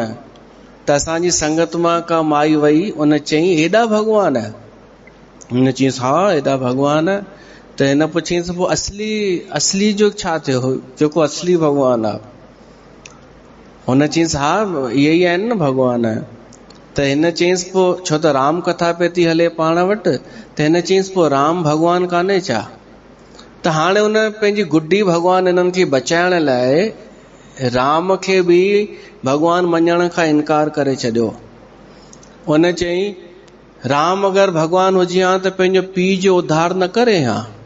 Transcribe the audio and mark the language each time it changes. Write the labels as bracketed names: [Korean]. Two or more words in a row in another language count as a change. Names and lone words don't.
[Sindhi] त असांजी संगत मां का माई वई, उन चई हेॾा भॻवान? हुन चयईंसि हा हेॾा भॻवान। त हिन पुछईंसि पोइ असली जो छा थियो, जेको असली भॻवान आहे? हुन चयईंसि हा इहे ई आहिनि न भॻवान। त हिन चयईंसि पोइ छो त राम कथा पे थी हले पाण वटि, त हिन चयईंसि पोइ राम भॻवान कान्हे छा? त हाणे हुन पंहिंजी गुड्डी भॻवान हिननि खे बचाइण लाइ राम खे बि भॻवान मञण खां इनकार करे छॾियो। हुन चयईं राम अगरि भॻवान हुजे हा त पंहिंजो पीउ जो उद्धार न करे हा?